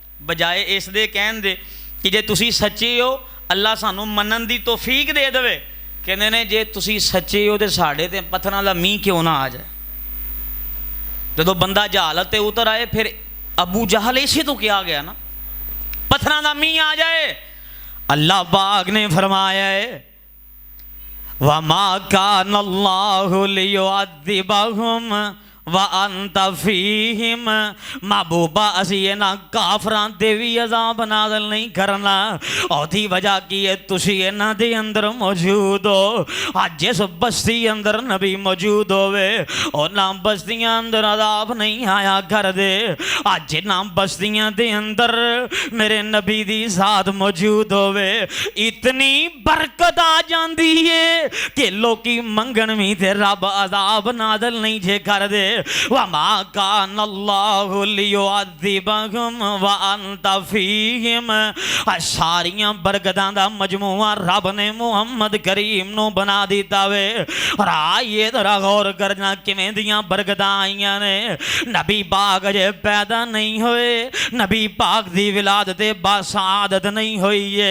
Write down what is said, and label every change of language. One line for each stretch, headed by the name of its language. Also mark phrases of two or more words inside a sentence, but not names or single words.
Punjabi: بجائے اس دے کہن دے کہ جے تسی سچے ہو اللہ سانوں منن دی توفیق دے دیوے. کہندے نے جے تسی سچے ہو تو ساڈے تے پتھراں دا مینہ کیوں نہ آ جائے. جدوں بندہ جہالت تے اتر آئے پھر ابو جہل اسے تو کیا گیا نا، پتھراں دا مینہ آ جائے. اللہ پاک نے فرمایا ہے
Arabic: وما كان الله ليعذبهم وأنت فيهم.
Punjabi: محبوبا اسی نا کافراں دے بھی عذاب نازل نہیں کرنا. اوہدی وجہ کی ہے تسی انہاں دے اندر موجود ہو. اج جس بستی اندر نبی موجود ہووے انہاں بستیاں اندر عذاب نہیں آیا کر دے. اج جنہاں بستیاں دے اندر میرے نبی دی ذات موجود ہووے اتنی برکت آ جاتی ہے کہ لوکی منگن بھی تے رب عذاب نازل نہیں جے کر دے.
Arabic: وما كان الله ليعذبهم وأنت فيهم.
Punjabi: ساریاں برکتاں دا مجموعہ رب نے محمد کریم نوں بنا دتا وے. اور آئیے ذرا غور کرنا کویں دیاں برکتاں آئیاں نے. نبی پاک اجے پیدا نہیں ہوئے، نبی پاک دی ولادت باسعادت نہیں ہوئی ہے.